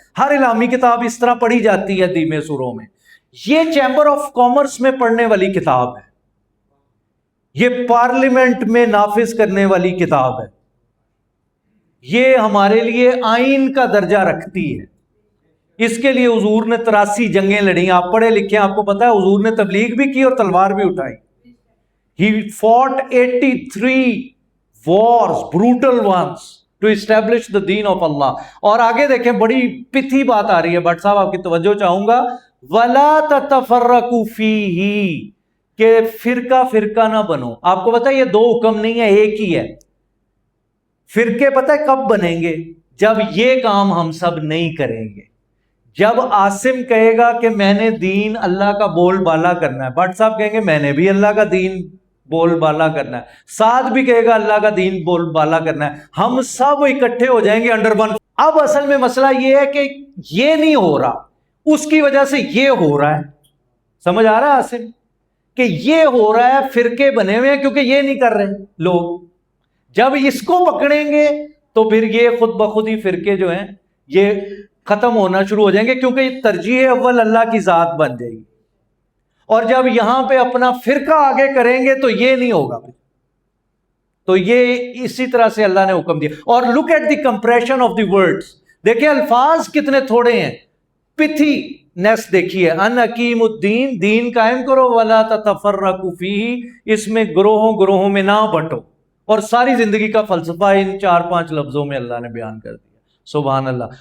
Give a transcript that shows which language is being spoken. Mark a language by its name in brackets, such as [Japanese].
[Urdu] ہر علمی کتاب اس طرح پڑھی جاتی ہے دھیمے سروں میں. یہ چیمبر آف کامرس میں پڑھنے والی کتاب ہے، یہ پارلیمنٹ میں نافذ کرنے والی کتاب ہے، یہ ہمارے لیے آئین کا درجہ رکھتی ہے. اس کے لیے حضور نے 83 جنگیں لڑی. آپ پڑھے لکھے ہیں، آپ کو پتا ہے حضور نے تبلیغ بھی کی اور تلوار بھی اٹھائی. [English] He fought 83 wars, brutal ones, to establish the deen of Allah. [Urdu] اور آگے دیکھیں بڑی پتھی بات آ رہی ہے. بٹ صاحب آپ کی توجہ چاہوں گا. [Arabic] وَلَا تَتَفَرَّقُوا فِيهِ، [Urdu] کہ فرقہ فرقہ نہ بنو. آپ کو پتا ہے یہ دو حکم نہیں ہے، ایک ہی ہے. فرقے پتہ ہے کب بنیں گے؟ جب یہ کام ہم سب نہیں کریں گے. جب عاصم کہے گا کہ میں نے دین اللہ کا بول بالا کرنا ہے، بٹ صاحب کہیں گے میں نے بھی اللہ کا دین بول بالا کرنا ہے، ساتھ بھی کہے گا اللہ کا دین بول بالا کرنا ہے، ہم سب اکٹھے ہو جائیں گے [English] Under one. [Urdu] اب اصل میں مسئلہ یہ ہے کہ یہ نہیں ہو رہا، اس کی وجہ سے یہ ہو رہا ہے. سمجھ آ رہا ہے عاصم؟ کہ یہ ہو رہا ہے، فرقے بنے ہوئے ہیں کیونکہ یہ نہیں کر رہے لوگ. جب اس کو پکڑیں گے تو پھر یہ خود بخود ہی فرقے جو ہیں یہ ختم ہونا شروع ہو جائیں گے، کیونکہ یہ ترجیح اول اللہ کی ذات بن جائے گی. اور جب یہاں پہ اپنا فرقہ آگے کریں گے تو یہ نہیں ہوگا. تو یہ اسی طرح سے اللہ نے حکم دیا. [English] اور look at the compression of the words. [Urdu] دیکھیں الفاظ کتنے تھوڑے ہیں. پتھی نیس دیکھیے، [Arabic] ان اقیم الدین، [Urdu] دین قائم کرو، [Arabic] ولا تتفرقوا فیہ، [Urdu] اس میں گروہوں گروہوں میں نہ بٹو. اور ساری زندگی کا فلسفہ ان 4-5 لفظوں میں اللہ نے بیان کر دیا. سبحان اللہ.